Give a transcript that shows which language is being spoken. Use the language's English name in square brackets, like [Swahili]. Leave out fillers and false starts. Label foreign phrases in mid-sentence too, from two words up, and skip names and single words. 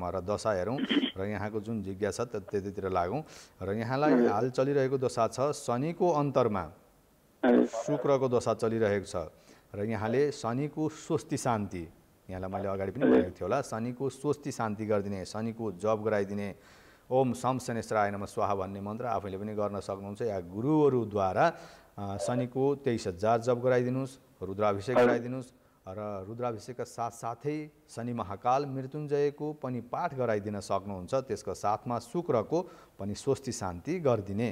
[Nepali] र दशा हेरौँ र यहाँको जुन जिज्ञासा त्यतितिर लागौँ। र यहाँलाई हाल चलिरहेको दशा छ शनिको अन्तरमा शुक्रको दशा चलिरहेको छ। र यहाँले शनिको स्वस्ति शान्ति, यहाँलाई मैले अगाडि पनि भनेको थिएँ होला, शनिको स्वस्ति शान्ति गरिदिने, शनिको जप गराइदिने, [Sanskrit] ओम सम शनेश्वराय नमः स्वाहा [Nepali] भन्ने मन्त्र आफैले पनि गर्न सक्नुहुन्छ। या गुरुहरूद्वारा शनिको 23,000 जप गराइदिनुहोस्, रुद्राभिषेक गराइदिनुहोस्। र रुद्राभिषेकका साथसाथै शनि महाकाल मृत्युञ्जयको पनि पाठ गराइदिन सक्नुहुन्छ। त्यसको साथमा शुक्रको पनि स्वस्ति शान्ति गरिदिने।